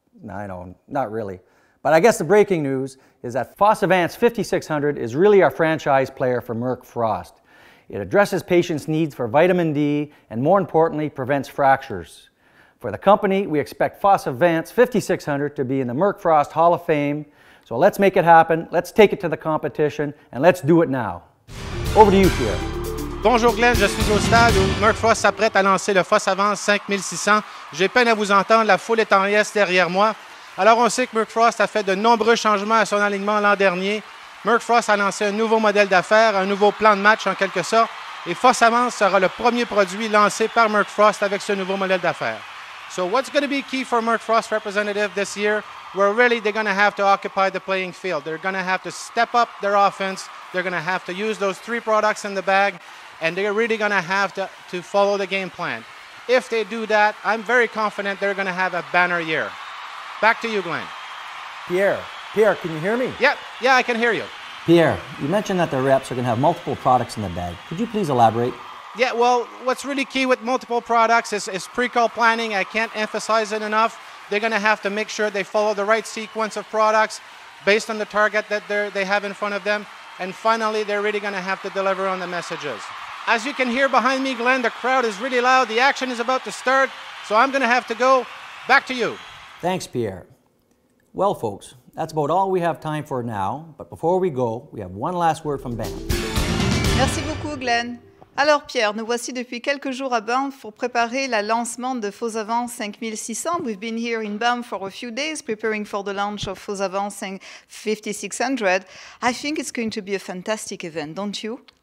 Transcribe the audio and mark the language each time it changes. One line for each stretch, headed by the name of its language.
English: I know, not really. But I guess the breaking news is that Fosavance 5600 is really our franchise player for Merck Frost. It addresses patients' needs for vitamin D and, more importantly, prevents fractures. For the company, we expect Fosavance 5600 to be in the Merck Frost Hall of Fame. So let's make it happen, let's take it to the competition, and let's do it now. Over to you, Pierre.
French: Bonjour Glenn, je suis au stade où Merck Frost s'apprête à lancer le Fosavance 5600. J'ai peine à vous entendre, la foule est en liesse derrière moi. Alors on sait que Merck Frost a fait de nombreux changements à son alignement l'an dernier. Merck Frost a lancé un nouveau modèle d'affaires, un nouveau plan de match en quelque sorte, et Fosavance sera le premier produit lancé par Merck Frost avec ce nouveau modèle d'affaires.
English: So what's going to be key for Merck Frost representative this year? Where really they're going to have to occupy the playing field. They're going to have to step up their offense. They're going to have to use those 3 products in the bag, and they're really going to have to follow the game plan. If they do that, I'm very confident they're going to have a banner year. Back to you, Glenn. Pierre, can you hear me? Yeah, I can hear you. Pierre, you mentioned that the reps are going to have multiple products in the bag. Could you please elaborate? Yeah, well, what's really key with multiple products is pre-call planning. I can't emphasize it enough. They're going to have to make sure they follow the right sequence of products based on the target that they have in front of them. And finally, they're really going to have to deliver on the messages. As you can hear behind me, Glenn, the crowd is really loud. The action is about to start, so I'm going to have to go. Back to you. Thanks, Pierre. Well, folks, that's about all we have time for now. But before we go, we have one last word from Banff.
French: Merci beaucoup, Glenn. Alors Pierre, nous voici depuis quelques jours à Banff pour préparer le lancement de Fosavance 5600.
English: We've been here in Banff for a few days preparing for the launch of Fosavance 5600. I think it's going to be a fantastic event, don't you?